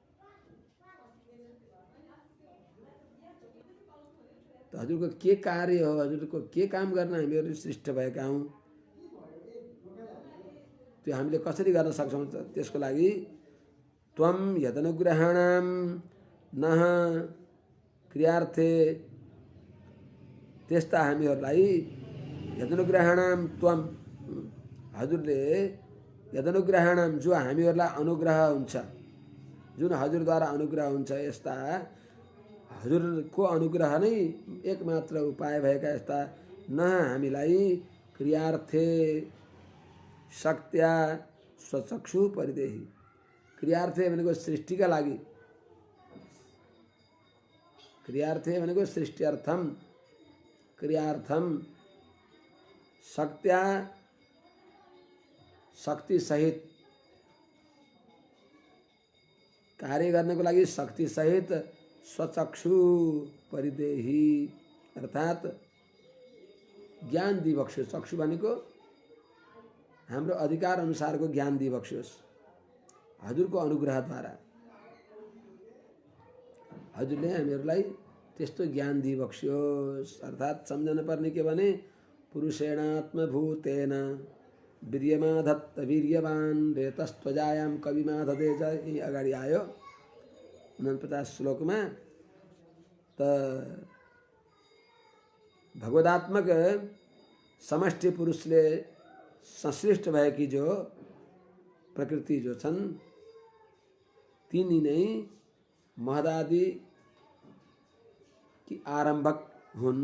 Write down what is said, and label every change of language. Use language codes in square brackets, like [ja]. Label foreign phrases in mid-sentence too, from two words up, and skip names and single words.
[ne] हजुरको के कार्य हो, हजुरको के काम गर्न हामीहरू सृष्ट भएका हौं, त्यो हामीले कसरी गर्न सक्छौं त? त्यसको लागि [sa] त्वं यदनुग्रहाणां नः क्रियार्थे, [ne] त्यस्ता हामीहरूलाई [sa] यदनुग्रहाणां त्वं, [ne] हजुरले यदनुग्रहाणां जो हामीहरूलाई अनुग्रह हुन्छ, जुन हजुरद्वारा अनुग्रह हुन्छ, यस्ता हजुरको अनुग्रह नै एकमात्र उपाय भएका यस्ता न हामीलाई [sa] क्रियार्थे शक्त्या स्वचक्षु परिदेही। [ne] क्रियार्थे भनेको सृष्टिका लागि, क्रियार्थे भनेको सृष्टिअर्थम, [sa] क्रियार्थम शक्त्या [ne] शक्ति सहित, कार्य गर्नको लागि शक्ति सहित स्वचक्षु परिदेही अर्थात् ज्ञान दिबक्स्योस्। चक्षु भनेको हाम्रो अधिकार अनुसारको ज्ञान दिबक्स्योस् हजुरको अनुग्रहद्वारा। हजुरले हामीहरूलाई त्यस्तो ज्ञान दिबक्स्योस्। अर्थात् सम्झन पर्ने के भने [sa] पुरुषेणात्मभूतेन वीर्यमाधत्त वीर्यवान् रेतस्त्वजायां कविमाधते च, [ne] यही अगाडि आयो 49 श्लोकमा। त भगवदात्मक समष्टि पुरुषले संश्लिष्ट भएकी जो प्रकृति जो छन् तिनी नै महदादि की आरम्भक हुन्।